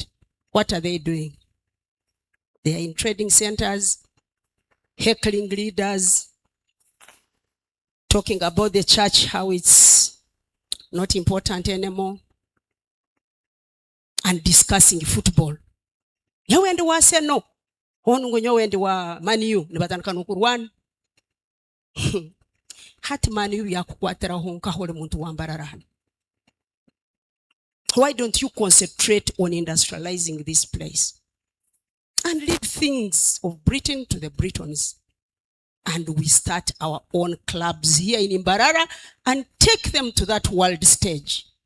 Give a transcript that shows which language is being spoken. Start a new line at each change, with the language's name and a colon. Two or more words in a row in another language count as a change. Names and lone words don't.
English: What are they doing? They are in trading centers, heckling leaders, talking about the church, how it's not important anymore, and discussing football.
Nyankole: Nyowendi wa Arsenal, onungo nyowendi wa Man U, nibatandika nukurwana. Hati Man U yakukwatira honka hole muntu wambararana.
English: Why don't you concentrate on industrializing this place and leave things of Britain to the Britons? And we start our own clubs here in Mbarara and take them to that world stage.